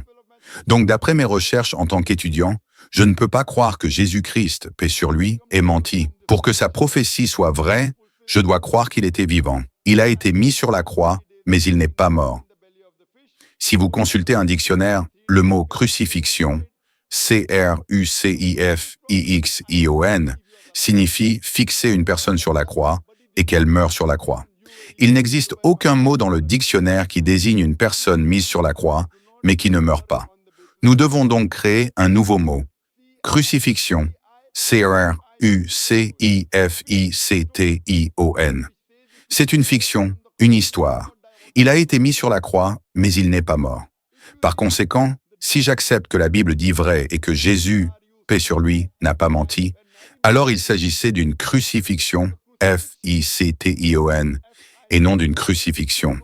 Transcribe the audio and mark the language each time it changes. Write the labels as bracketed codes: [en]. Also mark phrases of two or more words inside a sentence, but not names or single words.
[fr] Donc, d'après mes recherches en tant qu'étudiant, je ne peux pas croire que Jésus-Christ, paix sur lui, ait menti. Pour que sa prophétie soit vraie, je dois croire qu'il était vivant. Il a été mis sur la croix, mais il n'est pas mort. Si vous consultez un dictionnaire, le mot crucifixion, C-R-U-C-I-F-I-X-I-O-N, signifie fixer une personne sur la croix, et qu'elle meurt sur la croix. Il n'existe aucun mot dans le dictionnaire qui désigne une personne mise sur la croix, mais qui ne meurt pas. Nous devons donc créer un nouveau mot. Crucifixion. C-R-U-C-I-F-I-C-T-I-O-N. C'est une fiction, une histoire. Il a été mis sur la croix, mais il n'est pas mort. Par conséquent, si j'accepte que la Bible dit vrai et que Jésus, paix sur lui, n'a pas menti, alors il s'agissait d'une crucifixion, F-I-C-T-I-O-N, et non d'une crucifixion.